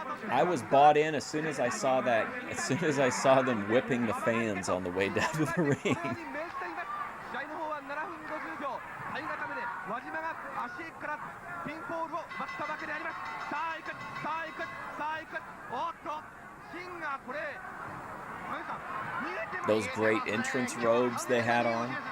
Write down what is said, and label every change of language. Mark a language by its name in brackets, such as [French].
[English] I was bought in as soon as I saw that. As soon as I saw them whipping the fans on the way down to the ring. [Japanese] 試合の方は7分50秒。体固めで輪島が足からピンポールを待ったわけであります。さあ行く、さあ行く、さあ行く。おっと、芯がこれ、何さん、見えてます。 [English] Those great entrance robes they had on.